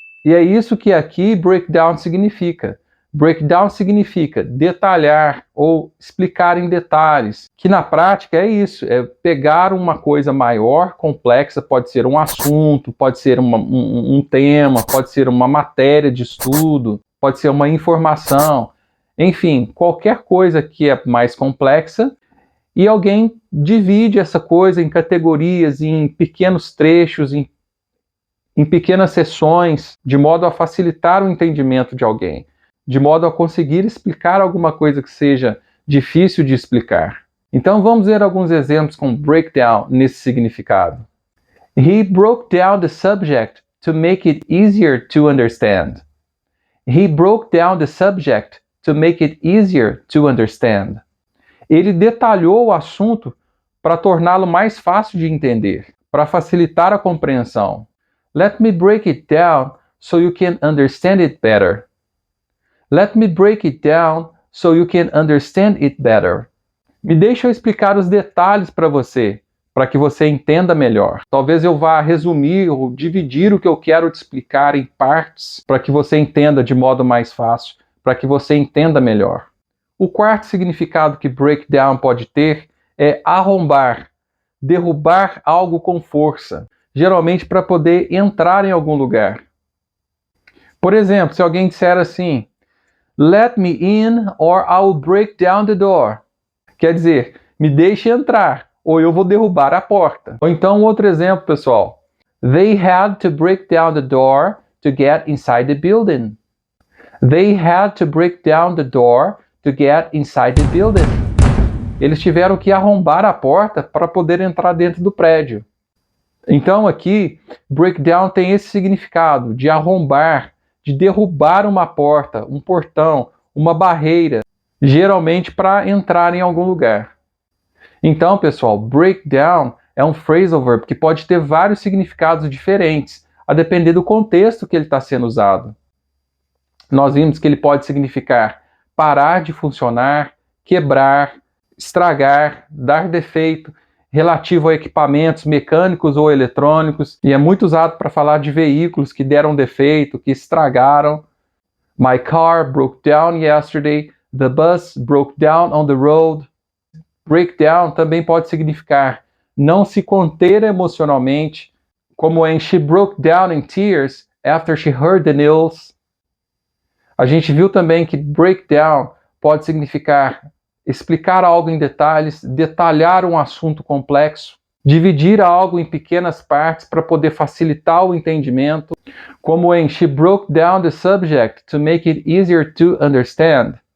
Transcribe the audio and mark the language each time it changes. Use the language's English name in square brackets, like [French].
[Portuguese] E é isso que aqui breakdown significa. Breakdown significa detalhar ou explicar em detalhes, que na prática é isso, é pegar uma coisa maior, complexa, pode ser um assunto, pode ser um tema, pode ser uma matéria de estudo, pode ser uma informação, enfim, qualquer coisa que é mais complexa, e alguém divide essa coisa em categorias, em pequenos trechos, em pequenas seções, de modo a facilitar o entendimento de alguém, de modo a conseguir explicar alguma coisa que seja difícil de explicar. Então vamos ver alguns exemplos com breakdown nesse significado. [English] He broke down the subject to make it easier to understand. He broke down the subject to make it easier to understand. [Portuguese] Ele detalhou o assunto para torná-lo mais fácil de entender, para facilitar a compreensão. [English] Let me break it down so you can understand it better. Let me break it down so you can understand it better. [Portuguese] Me deixa eu explicar os detalhes para você, para que você entenda melhor. Talvez eu vá resumir ou dividir o que eu quero te explicar em partes, para que você entenda de modo mais fácil, para que você entenda melhor. O quarto significado que breakdown pode ter é arrombar, derrubar algo com força, geralmente para poder entrar em algum lugar. Por exemplo, se alguém disser assim, [English] let me in or I will break down the door. [Portuguese] Quer dizer, me deixe entrar ou eu vou derrubar a porta. Ou então outro exemplo, pessoal. [English] They had to break down the door to get inside the building. They had to break down the door to get inside the building. [Portuguese] Eles tiveram que arrombar a porta para poder entrar dentro do prédio. Então aqui, breakdown tem esse significado de arrombar, de derrubar uma porta, um portão, uma barreira, geralmente para entrar em algum lugar. Então, pessoal, breakdown é um phrasal verb que pode ter vários significados diferentes, a depender do contexto que ele está sendo usado. Nós vimos que ele pode significar parar de funcionar, quebrar, estragar, dar defeito, relativo a equipamentos mecânicos ou eletrônicos, e é muito usado para falar de veículos que deram defeito, que estragaram. [English] My car broke down yesterday. The bus broke down on the road. [Portuguese] Breakdown também pode significar não se conter emocionalmente, como em [English] She broke down in tears after she heard the news. [Portuguese] A gente viu também que breakdown pode significar explicar algo em detalhes, detalhar um assunto complexo, dividir algo em pequenas partes para poder facilitar o entendimento, como em [English] She broke down the subject to make it easier to understand.